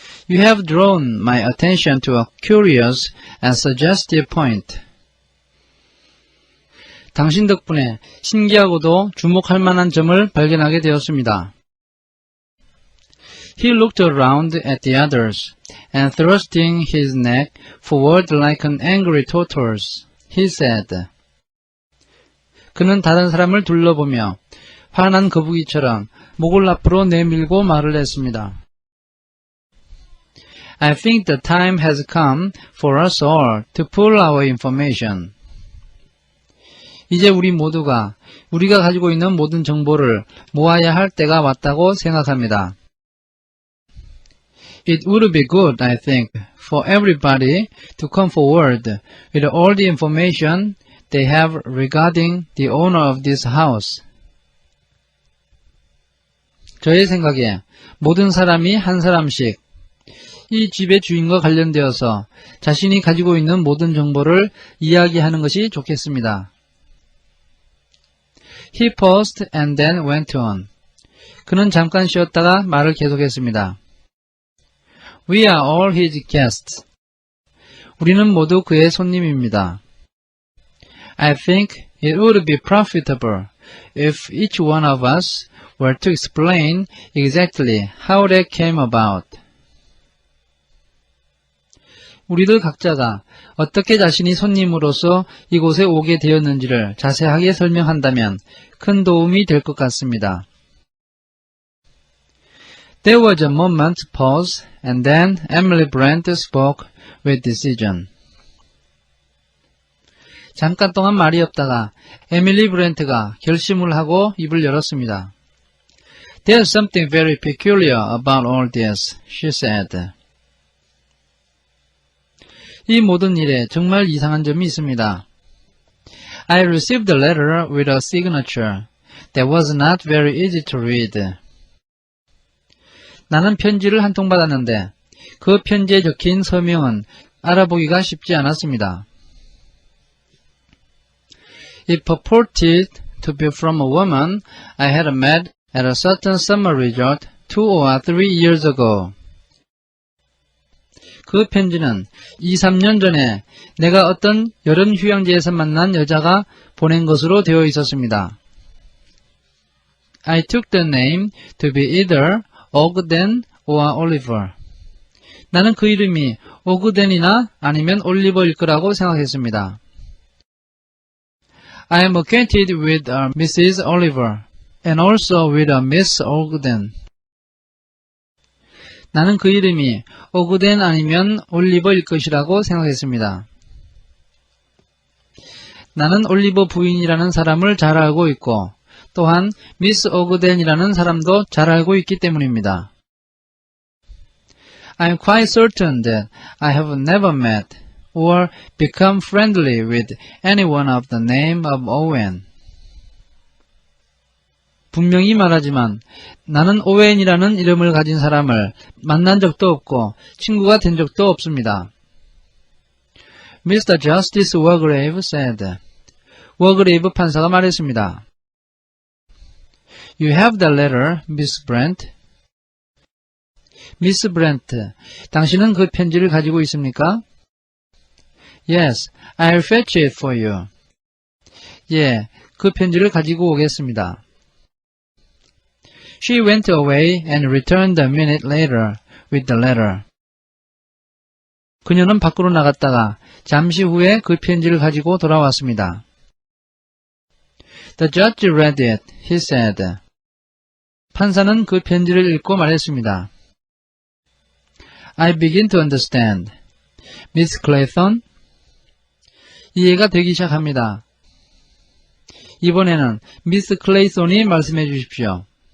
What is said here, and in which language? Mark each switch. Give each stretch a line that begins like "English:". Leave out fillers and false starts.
English: You have drawn my attention to a curious and suggestive point.
Korean: 당신 덕분에 신기하고도 주목할 만한 점을 발견하게 되었습니다.
English: He looked around at the others, and thrusting his neck forward like an angry tortoise, he said.
Korean: 그는 다른 사람을 둘러보며 화난 거북이처럼 목을 앞으로 내밀고 말을 했습니다.
English: I think the time has come for us all to pool our information.
Korean: 이제 우리 모두가 우리가 가지고 있는 모든 정보를 모아야 할 때가 왔다고 생각합니다.
English: It would be good, I think, for everybody to come forward with all the information they have regarding the owner of this house.
Korean: 저의 생각에 모든 사람이 한 사람씩 이 집의 주인과 관련되어서 자신이 가지고 있는 모든 정보를 이야기하는 것이 좋겠습니다.
English: He paused and then went on.
Korean: 그는 잠깐 쉬었다가 말을 계속했습니다.
English: We are all his guests.
Korean: 우리는 모두 그의 손님입니다.
English: I think it would be profitable if each one of us were to explain exactly how that came about.
Korean: 우리들 각자가 어떻게 자신이 손님으로서 이곳에 오게 되었는지를 자세하게 설명한다면 큰 도움이 될 것 같습니다.
English: There was a moment's pause, and then Emily Brent spoke with decision.
Korean: 잠깐 동안 말이 없다가 에밀리 브렌트가 결심을 하고 입을 열었습니다.
English: There's something very peculiar about all this, she said.
Korean: 이 모든 일에 정말 이상한 점이 있습니다.
English: I received a letter with a signature that was not very easy to read.
Korean: 나는 편지를 한 통 받았는데 그 편지에 적힌 서명은 알아보기가 쉽지 않았습니다.
English: It purported to be from a woman I had met at a certain summer resort 2 or 3 years ago.
Korean: 그 편지는 2, 3년 전에 내가 어떤 여름 휴양지에서 만난 여자가 보낸 것으로 되어 있었습니다.
English: I took the name to be either Ogden or Oliver.
Korean: 나는 그 이름이 오그덴이나 아니면 올리버일 거라고 생각했습니다.
English: I am acquainted with Mrs. Oliver and also with Miss Ogden.
Korean: 나는 그 이름이 오그덴 아니면 올리버일 것이라고 생각했습니다. 나는 올리버 부인이라는 사람을 잘 알고 있고 또한 미스 오그덴이라는 사람도 잘 알고 있기 때문입니다.
English: I'm quite certain that I have never met or become friendly with anyone of the name of Owen.
Korean: 분명히 말하지만 나는 오웬이라는 이름을 가진 사람을 만난 적도 없고 친구가 된 적도 없습니다.
English: Mr. Justice Wargrave said.
Korean: 워그레이브 판사가 말했습니다.
English: You have the letter, Miss Brent.
Korean: 미스 브렌트, 당신은 그 편지를 가지고 있습니까?
English: Yes, I'll fetch it for you.
Korean: 예, 그 편지를 가지고 오겠습니다.
English: She went away and returned a minute later with the letter.
Korean: 그녀는 밖으로 나갔다가 잠시 후에 그 편지를 가지고 돌아왔습니다.
English: The judge read it, he said.
Korean: 판사는 그 편지를 읽고 말했습니다.
English: I begin to understand. Miss Clayton?
Korean: 이해가 되기 시작합니다. 이번에는 미스 클레이손이 말씀해 주십시오.